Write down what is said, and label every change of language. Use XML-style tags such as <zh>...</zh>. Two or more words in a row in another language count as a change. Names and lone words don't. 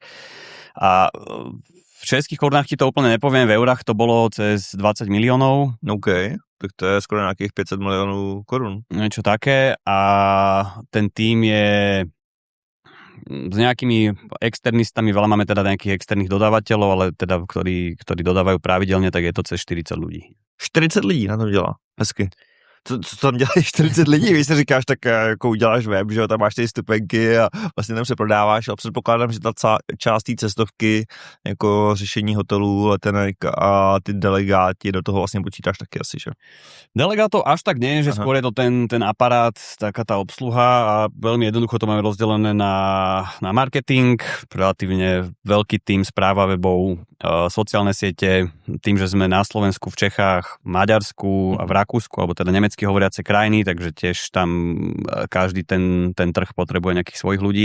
<sk>A v českých korunách ti to úplne nepoviem, v eurách to bolo cez 20 miliónov. OK. Tak to je skoro nejakých 500 miliónov korún. Niečo také a ten tím je s nejakými externistami, veľa máme teda nejakých externých dodávateľov, ale teda ktorí dodávajú pravidelne, tak je to cez 40 ľudí.</sk> <cs>40 lidí na to dělá, hezky. Co tam dělají 40 lidí, když si říkáš, tak jako uděláš web, že tam máš ty stupenky a vlastně tam se prodáváš, ale předpokládám, že ta část té cestovky, jako řešení hotelů, letenek a ty delegáti do toho vlastně počítáš taky asi, že?</cs> <sk>Delegátov až tak nie, že skôr je to ten aparát, taká tá obsluha a veľmi jednoducho to máme rozdelené na marketing, relatívne veľký tím, správa webov, sociálne siete, tým, že sme na Slovensku, v Čechách, Maďarsku a v Rakúsku, alebo teda nemecky hovoriace krajiny, takže tiež tam každý ten trh potrebuje nejakých svojich ľudí.</sk>